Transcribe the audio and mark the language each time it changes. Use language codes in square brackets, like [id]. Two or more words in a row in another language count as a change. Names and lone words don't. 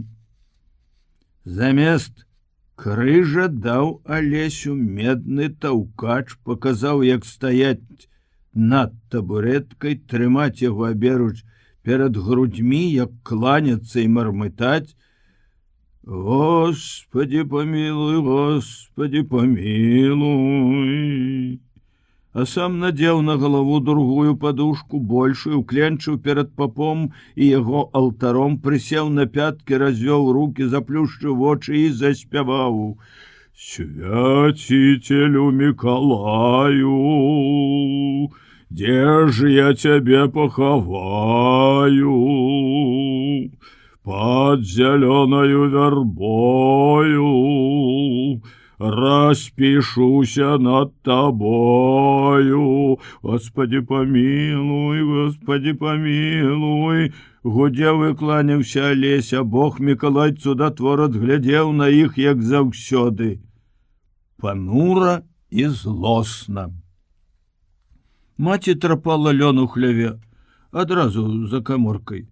[be] Замест крыжа даў Алесю медны таўкач, паказаў, як стаяць над табурэткай, трымаць яго аберуч перад грудзьмі, як кланяцца і мармытаць: [ru] Господи, помилуй, Господи, помилуй. [be] А сам надзеў на галаву другую падушку, большую, кленчыў перад папом і яго алтаром, прысеў на пяткі, развёў руки, заплюшчыў вочы і заспяваў: [uk] Святителю Миколаю, где ж я тебе поховаю? Под зеленою вербою распишуся над тобою. [ru] Господи, помилуй, Господи, помилуй. [be] Гудзеў і кланяўся Алеся. Бог Мікалай цудатвор адглядзеў на іх, як заўсёды, панура і злосна. Маці трапала лён у хляве, адразу за каморкай.